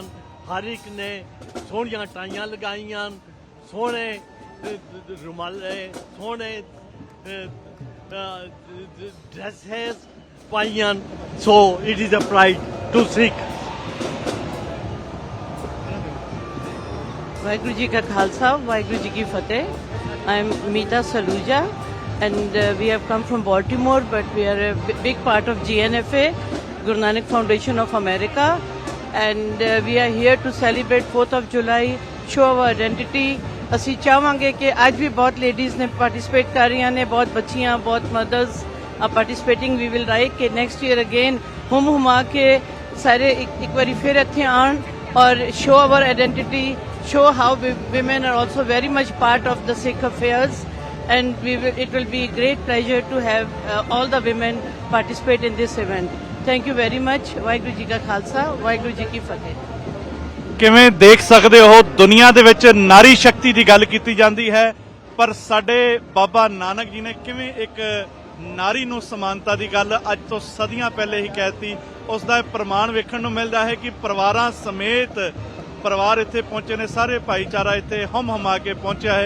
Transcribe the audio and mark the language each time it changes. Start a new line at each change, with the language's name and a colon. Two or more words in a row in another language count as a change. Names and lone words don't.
Punjabi: ਹਰ ਇੱਕ ਨੇ ਸੋਹਣੀਆਂ ਟਾਈਆਂ ਲਗਾਈਆਂ, ਸੋਹਣੇ ਰੁਮਾਲੇ, ਸੋਹਣੇ ਡਰੈਸਸ ਪਾਈਆਂ।
English: So it is a pride to Sikh.
Punjabi: ਵਾਹਿਗੁਰੂ ਜੀ ਕਾ ਖਾਲਸਾ, ਵਾਹਿਗੁਰੂ ਜੀ ਕੀ ਫਤਿਹ।
English: I am Meeta Saluja and we have come from Baltimore, but we are a big part of GNFA, Guru Nanak Foundation of America, and we are here to celebrate 4th of July, show our identity.
Punjabi: ਅਸੀਂ ਚਾਹਾਂਗੇ ਕਿ ਅੱਜ ਵੀ ਬਹੁਤ ਲੇਡੀਜ਼ ਨੇ ਪਾਰਟਿਸਿਪੇਟ ਕਰ ਰਹੀਆਂ ਨੇ, ਬਹੁਤ ਬੱਚੀਆਂ, ਬਹੁਤ ਮਦਰਸ
English: are participating. We will like ਕਿ next year again
Punjabi: ਹੁਮਾ ਕੇ ਸਾਰੇ ਇੱਕ ਵਾਰੀ ਫਿਰ ਇੱਥੇ ਆਉਣ ਔਰ
English: show our identity, show how women are also very much part of the Sikh affairs, and it will be a great pleasure to have all the women participate in this event. Thank you very much.
Punjabi: ਵਾਹਿਗੁਰੂ ਜੀ ਕਾ ਖਾਲਸਾ, ਵਾਹਿਗੁਰੂ ਜੀ ਕੀ ਫਤਿਹ। ਕਿਵੇਂ ਦੇਖ ਸਕਦੇ ਹੋ ਦੁਨੀਆ ਦੇ ਵਿੱਚ ਨਾਰੀ ਸ਼ਕਤੀ ਦੀ ਗੱਲ ਕੀਤੀ ਜਾਂਦੀ ਹੈ, ਪਰ ਸਾਡੇ ਬਾਬਾ ਨਾਨਕ ਜੀ ਨੇ ਕਿਵੇਂ ਇੱਕ ਨਾਰੀ ਨੂੰ ਸਮਾਨਤਾ ਦੀ ਗੱਲ ਅੱਜ ਤੋਂ ਸਦੀਆਂ ਪਹਿਲੇ ਹੀ ਕਹਿਤੀ। ਉਸ ਦਾ ਪ੍ਰਮਾਣ ਵੇਖਣ ਨੂੰ ਮਿਲਦਾ ਹੈ ਕਿ ਪਰਿਵਾਰਾਂ ਸਮੇਤ ਪਰਿਵਾਰ ਇੱਥੇ ਪਹੁੰਚੇ ਨੇ, ਸਾਰੇ ਭਾਈਚਾਰਾ ਇੱਥੇ ਹਮਾ ਕੇ ਪਹੁੰਚਿਆ ਹੈ।